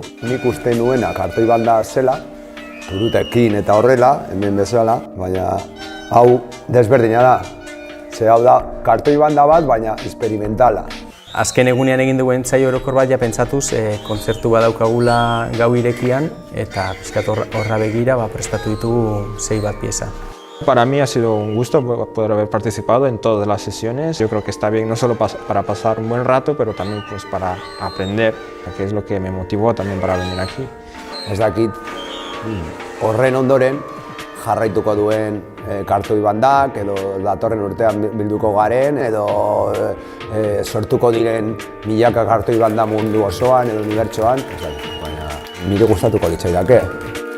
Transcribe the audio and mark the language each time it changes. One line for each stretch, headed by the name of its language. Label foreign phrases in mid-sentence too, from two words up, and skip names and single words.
Basque: Nik uste nuena kartoi banda zela, turutekin eta horrela, hemen bezala, baina hau desberdina da. Ze hau da kartoi banda bat, baina experimentala. Azken egunean egin dugu entsaio orokor bat pentsatuz kontzertu badaukagula gau irekian eta pixkat horra begira prestatu ditugu 6 bat pieza.
Spanish: Para mí ha sido un gusto poder haber participado en todas las sesiones. Yo creo que está bien no solo para pasar un buen rato, pero también para aprender, que es lo que me motivó también para venir aquí.
Basque: Ez dakit horren ondoren jarraituko duen kartoi bandak edo datorren urtean bilduko garen edo sortuko diren milaka kartoi banda mundu osoan edo unibertsoan, baina nire gustatuko litzaidake.